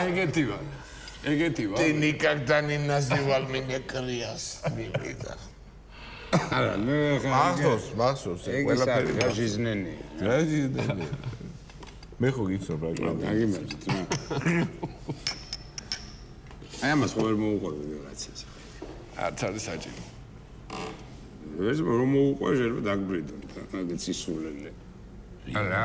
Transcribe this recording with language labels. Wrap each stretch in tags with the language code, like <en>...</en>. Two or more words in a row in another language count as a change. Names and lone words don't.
<ka>ეგეთი ვარ</ka> <ru>ты никогда не называл меня крестным</ru> <ka>არა ნუ მახსოვს ყველაფერი გაჟიზნენი მე ხო გიცნობ რა გაგიმართეთ რა აი ამას ვერ მოუყურე ვიღაცას არც არის საჭირო ეს რომ მოუყურე შეიძლება დაგბრიდონ მაგაც ისულელე არა</ka>